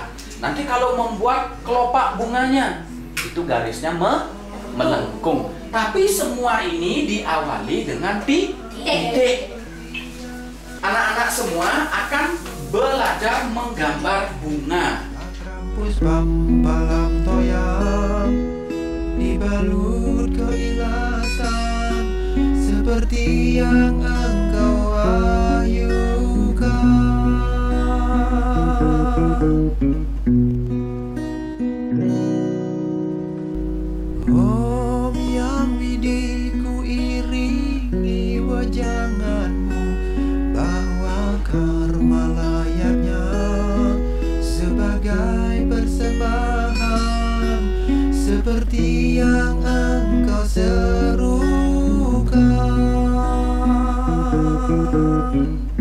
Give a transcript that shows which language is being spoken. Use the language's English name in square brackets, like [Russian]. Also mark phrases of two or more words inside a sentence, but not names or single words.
[Indonesian] Nanti kalau membuat kelopak bunganya, itu garisnya melengkung. Tapi semua ini diawali dengan titik. Anak-anak semua akan belajar menggambar bunga. [Sanskrit] Puspam palam toya, [Indonesian] dibalut keikhlasan seperti yang engkau ahyukan. Om yang widi ku iringi wajanganmu, bahwa karma layaknya sebagai persembahan seperti yang engkau serukan.